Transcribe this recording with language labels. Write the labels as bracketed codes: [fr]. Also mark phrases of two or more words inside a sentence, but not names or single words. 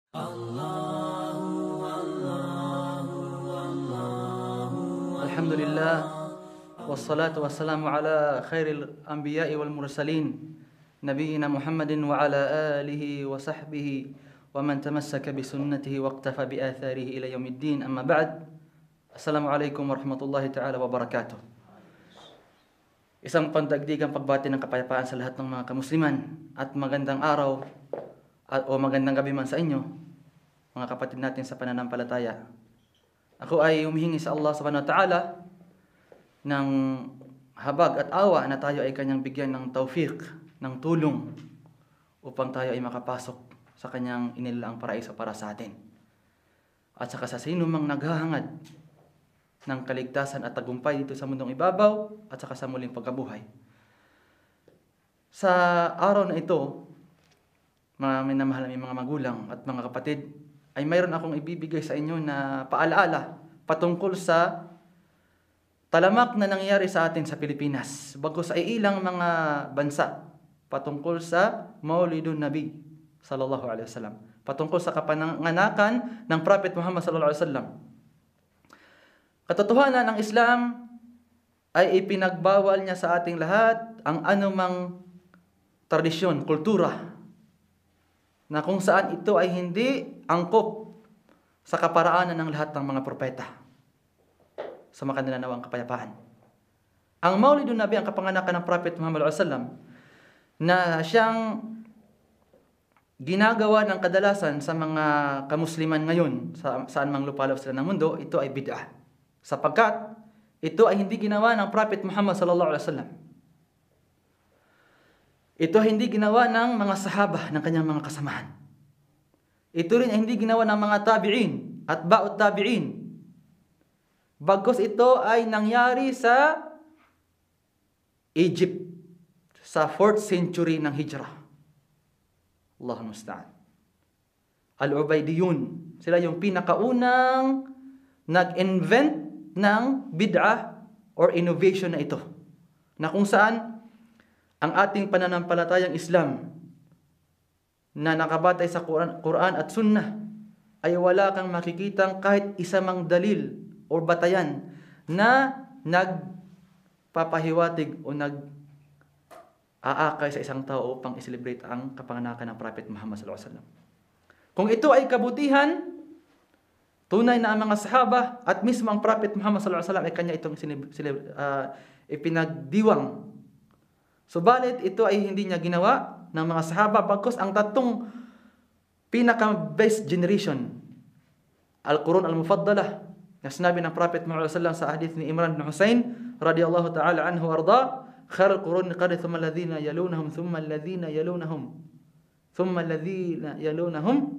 [ar] الحمد لله والصلاة والسلام على خير الأنبياء والمرسلين نبينا محمد وعلى آله وصحبه ومن تمسك بسنته واقتفى بآثاره إلى يوم الدين. أما بعد. السلام عليكم ورحمة الله تعالى وبركاته. [tl] Isang pandagdigang pagbati ng kapayapaan sa lahat ng mga kamusliman at magandang araw o magandang gabi man sa inyo, mga kapatid natin sa pananampalataya. Ako ay humihingi sa Allah [ar] سبحانه وتعالى [tl] ng habag at awa na tayo ay kanyang bigyan ng tawfiq, ng tulong upang tayo ay makapasok sa kanyang inilaang paraiso para sa atin. At saka sa sino mang naghahangad ng kaligtasan at tagumpay dito sa mundong ibabaw at saka sa muling pagkabuhay. Sa araw na ito, mga minamahal naming mga magulang at mga kapatid, ay mayroon akong ibibigay sa inyo na paalaala patungkol sa talamak na nangyayari sa atin sa Pilipinas, bagkus ay ilang mga bansa, patungkol sa Maulidun Nabi [ar] صلى الله عليه وسلم, [tl] patungkol sa kapanganakan ng Prophet Muhammad [ar] صلى الله عليه وسلم. [tl] Katotohanan ng Islam ay ipinagbawal niya sa ating lahat ang anumang tradisyon, kultura, na kung saan ito ay hindi angkop sa kaparaanan ng lahat ng mga propeta sa makananawang kapayapaan. Ang Maulidun Nabi, ang kapanganakan ng Prophet Muhammad [ar] صلى الله عليه وسلم, [tl] na siyang ginagawa ng kadalasan sa mga kamusliman ngayon sa saan mang lupalop sila ng mundo, ito ay bid'ah. Sapagkat ito ay hindi ginawa ng Prophet Muhammad [ar] صلى الله عليه وسلم. [tl] Ito ay hindi ginawa ng mga sahaba ng kanyang mga kasamahan. Ito rin ay hindi ginawa ng mga tabi'in at [ar] أتباع التابعين. [tl] Bagkus ito ay nangyari sa Egypt sa [en] 4th century [tl] ng Hijrah. [ar] الله المستعان. [tl] Al-Ubaidiyun, sila yung pinakaunang nag-invent ng bid'ah or innovation na ito, na kung saan ang ating pananampalatayang Islam na nakabatay sa Quran at Sunnah ay wala kang makikitang kahit isa mang dalil o batayan na nagpapahiwatig o nag-aakay sa isang tao upang i-celebrate ang kapanganakan ng Prophet Muhammad [ar] صلى الله عليه وسلم. [tl] Kung ito ay kabutihan, tunay na ang mga sahaba at mismo ang Prophet Muhammad [ar] صلى الله عليه وسلم [tl] ay kanya itong ipinagdiwang. Subalit ito ay hindi niya ginawa ng mga sahaba, bagkus ang tatlong pinaka- [en] best generation, [ar] القرون المفضلة, [tl] na sinabi ng Prophet Muhammad [ar] صلى الله عليه وسلم [tl] sa hadith ni Imran bin Husain [ar] رضي الله تعالى عنه أرضى، خير القرون قرني ثم الذين يلونهم ثم الذين يلونهم ثم الذين يلونهم.